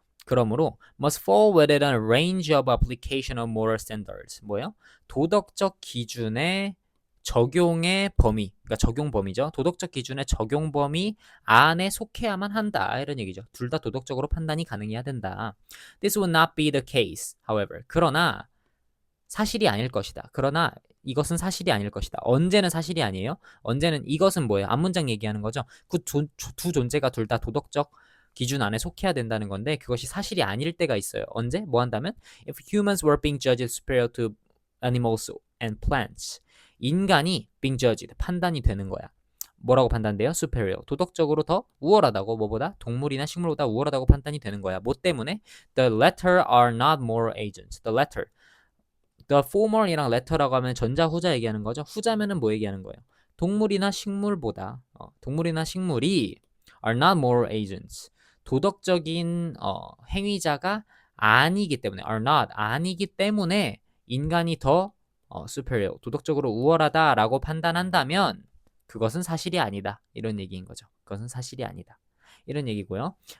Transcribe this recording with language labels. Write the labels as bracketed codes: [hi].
[en] 그러므로 must fall within a range of application of moral standards. [ko] 뭐예요? 도덕적 기준의 적용의 범위, 그러니까 적용 범위죠. 도덕적 기준의 적용 범위 안에 속해야만 한다. 이런 얘기죠. 둘 다 도덕적으로 판단이 가능해야 된다. [en] This would not be the case, however. [ko] 그러나 사실이 아닐 것이다. 그러나 이것은 사실이 아닐 것이다. 언제는 사실이 아니에요? 언제는 이것은 뭐예요? 앞문장 얘기하는 거죠. 그 두 존재가 둘 다 도덕적 기준 안에 속해야 된다는 건데 그것이 사실이 아닐 때가 있어요. 언제? 뭐 한다면 [en] If humans were being judged superior to animals and plants. [ko] 인간이 [en] being judged, [ko] 판단이 되는 거야. 뭐라고 판단돼요? superior, 도덕적으로 더 우월하다고. 뭐보다? 동물이나 식물보다 우월하다고 판단이 되는 거야. 뭐 때문에? [en] The latter are not moral agents. The latter. [ko] The former이랑 letter라고 하면 전자 후자 얘기하는 거죠. 후자면은 뭐 얘기하는 거예요? 동물이나 식물보다 동물이나 식물이 [en] are not moral agents. [ko] 도덕적인 행위자가 아니기 때문에 [en] are not [ko] 아니기 때문에 인간이 더 superior, 도덕적으로 우월하다라고 판단한다면 그것은 사실이 아니다. 이런 얘기인 거죠. 그것은 사실이 아니다. 이런 얘기고요.